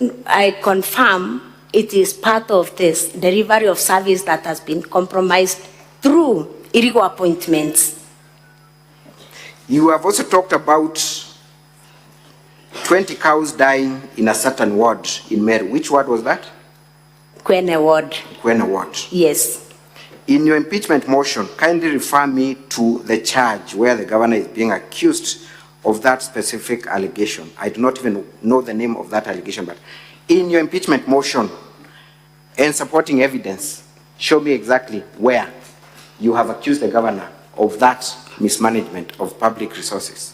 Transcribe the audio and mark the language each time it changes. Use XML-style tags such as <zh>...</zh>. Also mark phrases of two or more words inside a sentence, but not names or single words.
<en>I confirm it is part of this delivery of service that has been compromised through illegal appointments. You have also talked about 20 cows dying in a certain ward in Meru. Which ward was that? Kwene ward. Kwene ward. Yes. In your impeachment motion, kindly refer me to the charge where the governor is being accused of that specific allegation. I do not even know the name of that allegation, but in your impeachment motion and supporting evidence, show me exactly where you have accused the governor of that mismanagement of public resources.</en>